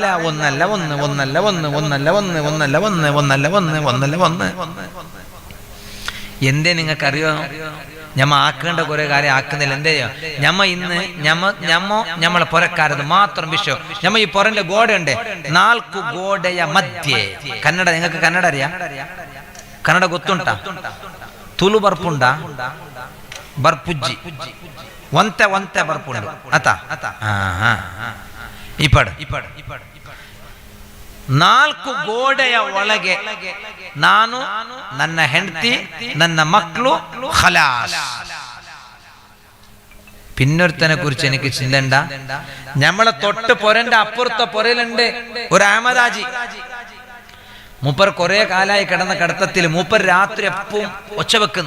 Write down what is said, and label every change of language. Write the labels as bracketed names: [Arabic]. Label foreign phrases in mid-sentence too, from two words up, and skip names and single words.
[Malayalam] ഒന്നല്ല ഒന്ന്, ഒന്നല്ല ഒന്ന്, ഒന്നല്ല ഒന്ന്, ഒന്നല്ല ഒന്ന്, ഒന്നല്ല ഒന്ന്, ഒന്നല്ല ഒന്ന്. എന്തേ നിങ്ങൾക്കറിയോ? ഞമ്മ ആക്കേണ്ട കുറെ കാര്യം ആക്കുന്നില്ല. എന്തേ ഞമ്മ ഇന്ന് ഞമ്മളെ പൊരക്കാരത് മാത്രം വിഷയം. ഞമ്മ ഈ പൊരന്റെ ഗോഡയുണ്ട്, 4 [Kannada] ಗೋಡೆಯ ಮಧ್ಯೆ. [Malayalam] ಕನ್ನಡ നിങ്ങൾക്ക് ಕನ್ನಡ അറിയാം? [Kannada] ಕನ್ನಡ ಗೊತ್ತುಂಟಾ? [Tulu] ತುಳು ಬರ್ಪುಂಡ ಬರ್ಪುಜ್ಜಿ ಒಂತೆ ಬರ್ಪುಂಡು ಆತ ಇಪ್ಪಡು [Kannada] 4 ಗೋಡೆಯ ಒಳಗೆ ನಾನು, ನನ್ನ ಹೆಂಡತಿ, ನನ್ನ [Malayalam] മക്കളു ഖലാസ്. പിന്നൊരുത്തനെ കുറിച്ച് എനിക്ക് ചിന്തണ്ട. നമ്മളെ തൊട്ട് പൊരന്റെ അപ്പുറത്തെ പൊരയിലുണ്ട് ഒരു അഹമ്മദാജി. മൂപ്പർ കുറെ കാലായി കിടന്ന കിടത്തത്തിൽ മൂപ്പർ രാത്രി എപ്പവും ഒച്ച വെക്കുന്നു.